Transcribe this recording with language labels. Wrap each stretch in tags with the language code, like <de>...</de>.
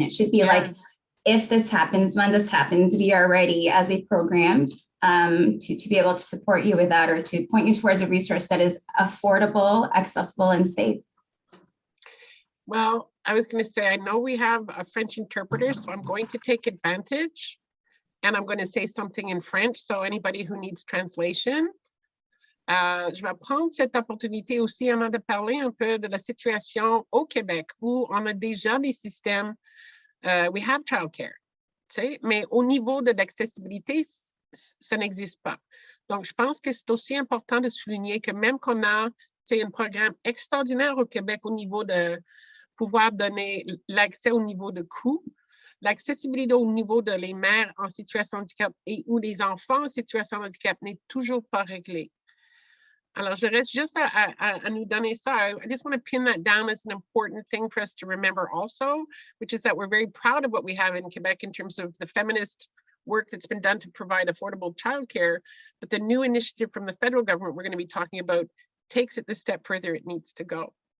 <en>It should be like, if this happens, when this happens, we are ready as a program to be able to support you with that, or to point you towards a resource that is affordable, accessible, and safe. Well, I was going to say, I know we have a French interpreter, so I'm going to take advantage and I'm going to say something in French. So anybody who needs translation,</en> <fr>je vais prendre cette opportunité aussi, Anna, de parler un peu de la situation au Québec, où on a déjà des systèmes,</fr> <en>we have childcare,</en> <fr>tu sais, mais au niveau de l'accessibilité, ça n'existe pas. Donc, je pense que c'est aussi important de souligner que même qu'on a, tu sais, un programme extraordinaire au Québec au niveau de pouvoir donner l'accès au niveau de coût, l'accessibilité au niveau de les mères en situation de handicap et ou les enfants en situation de handicap n'est toujours pas réglée. Alors, je reste juste à nous donner ça.</fr> <en>I just want to pin that down as an important thing for us to remember also, which is that we're very proud of what we have in Quebec in terms of the feminist work that's been done to provide affordable childcare. But the new initiative from the federal government we're going to be talking about takes it the step further it needs to go.</en>